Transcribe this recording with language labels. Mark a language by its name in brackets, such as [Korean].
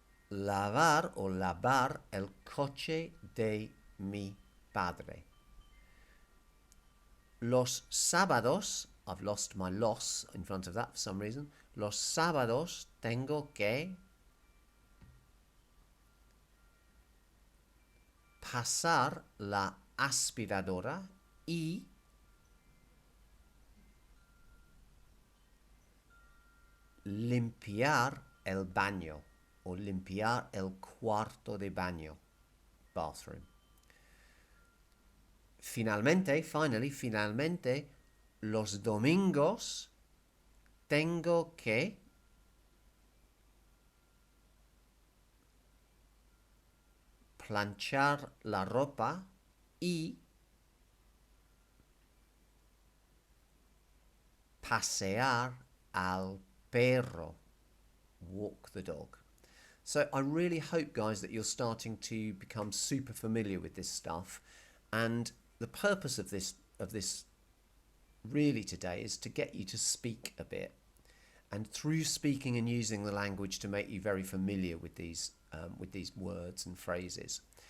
[Spanish] Lavar o lavar el coche de mi padre. Los sábados, [English] I've lost my los in front of that for some reason. [Spanish] Los sábados tengo que pasar la aspiradora y limpiar el baño o limpiar el cuarto de baño, bathroom. Finalmente, los domingos tengo que planchar la ropa y pasear al perro, [English] walk the dog. So I really hope, guys, that you're starting to become super familiar with this stuff. And the purpose of this really today is to get you to speak a bit, and through speaking and using the language to make you very familiar with these words and phrases.